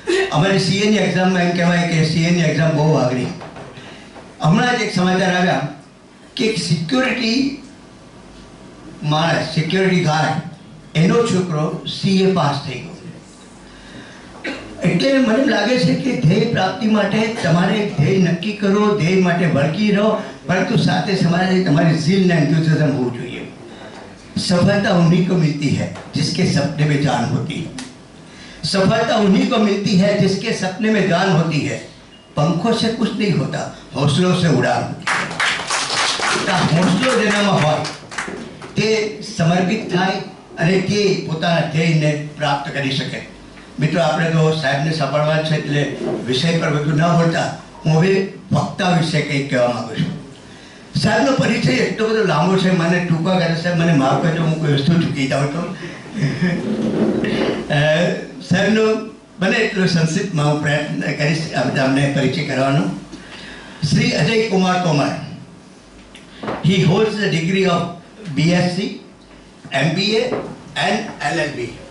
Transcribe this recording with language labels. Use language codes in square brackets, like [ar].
[gu] અમારી સીએની એક્ઝામમાં એમ કહેવાય કે સીએની એક્ઝામ બહુ આગળી. હમણાં જ એક સમાચાર આવ્યા કે એક સિક્યોરિટી માણસ, સિક્યોરિટી ગાર્ડ, એનો છોકરો સીએ પાસ થઈ ગયો. એટલે મને લાગે છે કે ધ્યેય પ્રાપ્તિ માટે તમારે ધ્યેય નક્કી કરો, ધ્યેય માટે વળગી રહો, પરંતુ સાથે સમાજે તમારી ઝીલ ને એન્થુસિયાઝમ હોવું જોઈએ. [hi] सफलता उन्हीं को मिलती है जिसके सपने में जान होती है. सफलता उन्हीं को मिलती है जिसके सपने में जान होती है. पंखों से कुछ नहीं होता, हौसलों से उड़ान होती है. [gu] हौसलो જેનામાં હોય તે સમર્પિત થાય અને તે પોતાના ધ્યેયને પ્રાપ્ત કરી શકે. મિત્રો, આપણે તો સાહેબને સાંભળવા છે એટલે વિષય પર વધુ ન બોલતા હું હવે વક્તા વિશે કંઈક કહેવા માંગુ છું. સાહેબનો પરિચય એટલો બધો લાંબો છે, મને ટૂંકા કરે. સાહેબ મને માફ કરજો, હું કોઈ વસ્તુ ચૂકી જાઉં તો. સાહેબનો બને એટલો સંક્ષિપ્તમાં હું પ્રયત્ન કરીશ અમને પરિચય કરવાનો. Shri Ajay Kumar Tomar. [en] He holds the degree of BSc, MBA and LLB.